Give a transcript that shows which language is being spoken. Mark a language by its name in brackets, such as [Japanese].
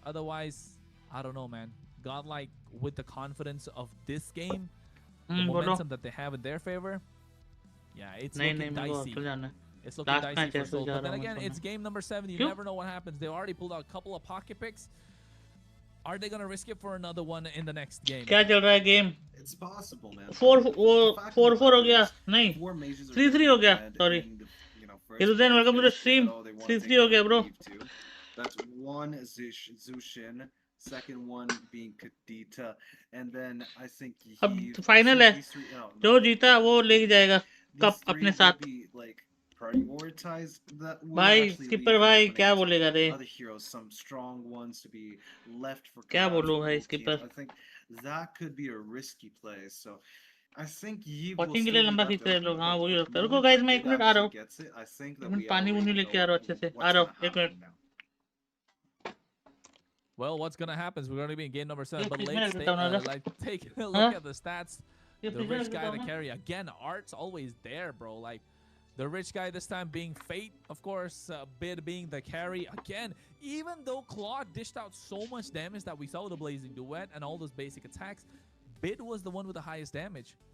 [English] Otherwise, I don't know, man. GodLike, with the confidence of this game, the momentum that they have in their favor, yeah, it's looking dicey. It's looking dicey for Soul. But then again, it's game number 7. You never know what happens. They already pulled out a couple of pocket picks. Are they gonna risk it for another one in the next game? [Hindi] क्या चल रहा है game? [English] It's possible, man. [Hindi] 4-4 हो गया नहीं 3-3 हो गया sorry. [English] Hiruzen, welcome to the stream. 3-3 [Hindi] हो गया [English] bro. That's one Zushin, second one being Kadita, and then I think [Hindi] अब final है जो जीता वो लेके जाएगा कप अपने साथ. [English] Prioritize that [Hindi] भाई skipper भाई क्या बोलेगा रे? [English] other heroes, some strong ones to be left for [Hindi] क्या बोलूं भाई skipper? [English] I think that could be a risky play, so I think [Hindi] watching के लिए लंबा खींच रहे लोग. हाँ वही लगता है. रुको guys मैं 1 मिनट आ रहा हूँ. मैं पानी वुनी लेके आ रहा हूँ अच्छे से. आ रहा हूँ 1 minute. [English] Well, what's gonna happen is we're gonna be in game number 7, but let's take a look at the stats. The rich guy to carry again. Art's always there, bro. Like the rich guy this time being Fate, of course. Bid being the carry again. Even though Claude dished out so much damage that we saw with the Blazing Duet and all those basic attacks, Bid was the one with the highest damage.